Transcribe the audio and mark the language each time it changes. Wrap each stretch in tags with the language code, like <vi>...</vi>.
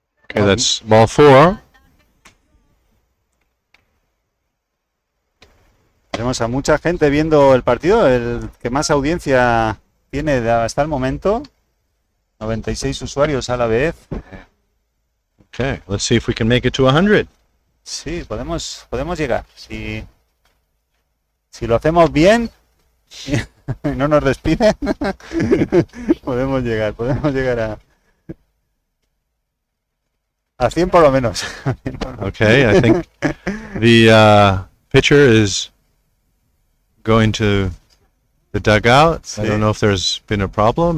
<en>Okay, that's ball 4.</en> <es>Tenemos a mucha gente viendo el partido, el que más audiencia tiene hasta el momento. 96 usuarios a la vez.</es> <en>Okay, let's see if we can make it to 100.</en> <es>Sí, podemos llegar. Si lo hacemos bien y no nos despiden, podemos llegar a 100 por lo menos.</es> <en>Okay, I think the pitcher is going to the dugout. I don't know if there's been a problem.</en>